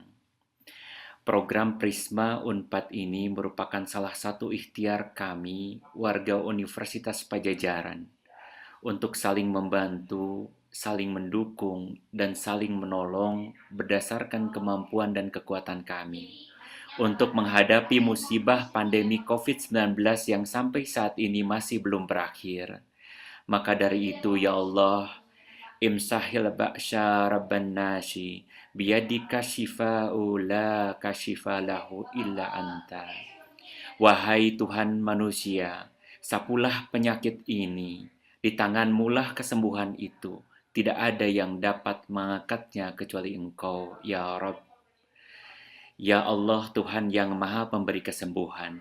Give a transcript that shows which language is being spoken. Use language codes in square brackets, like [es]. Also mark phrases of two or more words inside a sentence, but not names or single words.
[id] Program Prisma UNPAD ini merupakan salah satu ikhtiar kami, warga Universitas Pajajaran, untuk saling membantu, saling mendukung, dan saling menolong berdasarkan kemampuan dan kekuatan kami untuk menghadapi musibah pandemi COVID-19 yang sampai saat ini masih belum berakhir. Maka dari itu, [ar] يا الله, امسح البأس رب الناس، بيدك الشفاء لا كاشف له إلا أنت. [id] Wahai Tuhan manusia, sapulah penyakit ini, di tangan-Mulah kesembuhan itu. Tidak ada yang dapat mengangkatnya kecuali Engkau, [ar] يا رب. يا الله, [id] Tuhan yang Maha Pemberi kesembuhan.